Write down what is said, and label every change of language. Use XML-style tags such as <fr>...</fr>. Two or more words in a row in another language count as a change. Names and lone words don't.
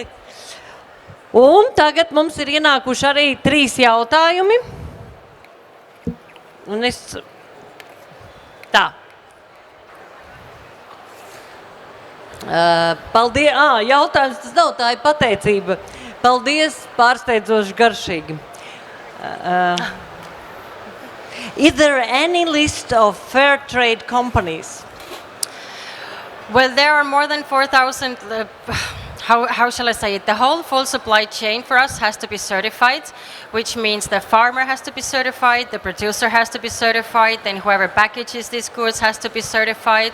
<lv>Un tagad mums ir ienākuši arī 3 jautājumi. Un es... Tā. Paldies. Jautājums tas nav, tā ir pateicība. Paldies, pārsteidzoši garšīgi.</lv> <en>Is there any list of fair trade companies? Well, there are more than 4,000, how shall I say it? The whole full supply chain for us has to be certified, which means the farmer has to be certified, the producer has to be certified, then whoever packages these goods has to be certified.</en>